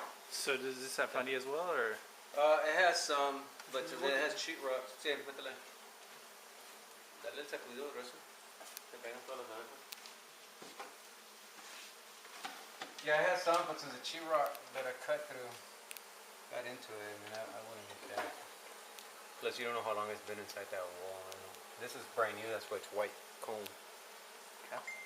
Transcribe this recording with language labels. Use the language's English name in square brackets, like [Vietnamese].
[English] So does this have honey as well, or? It has some, but it has sheetrock. [Spanish] Sí, métela. Dale el sacudido grueso. Se pegan todas las abejas. [English] Yeah, it has some, but since the sheetrock that I cut through got into it, I wouldn't get that. Plus, you don't know how long it's been inside that wall. This is brand new, that's why it's white comb. Yeah.